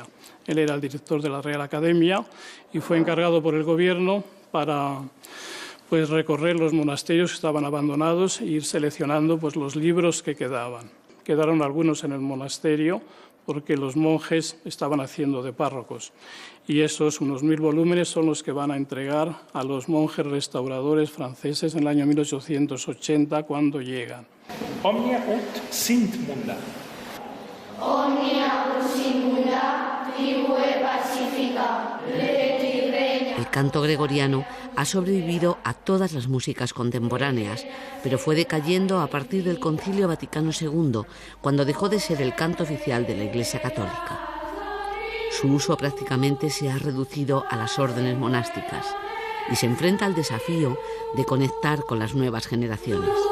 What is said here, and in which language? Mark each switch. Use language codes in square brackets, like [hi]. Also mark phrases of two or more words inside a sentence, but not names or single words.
[es] Él era el director de la Real Academia y fue encargado por el gobierno para pues recorrer los monasterios que estaban abandonados e ir seleccionando pues los libros que quedaban. Quedaron algunos en el monasterio porque los monjes estaban haciendo de párrocos. Y esos unos 1000 volúmenes son los que van a entregar a los monjes restauradores franceses en el año 1880 cuando llegan. [la] Omnia ut sint munda. Omnia ut sint munda, tribue pacifica, leti regna. [es] El canto gregoriano ha sobrevivido a todas las músicas contemporáneas, pero fue decayendo a partir del Concilio Vaticano II, cuando dejó de ser el canto oficial de la Iglesia Católica. Su uso prácticamente se ha reducido a las órdenes monásticas y se enfrenta al desafío de conectar con las nuevas generaciones.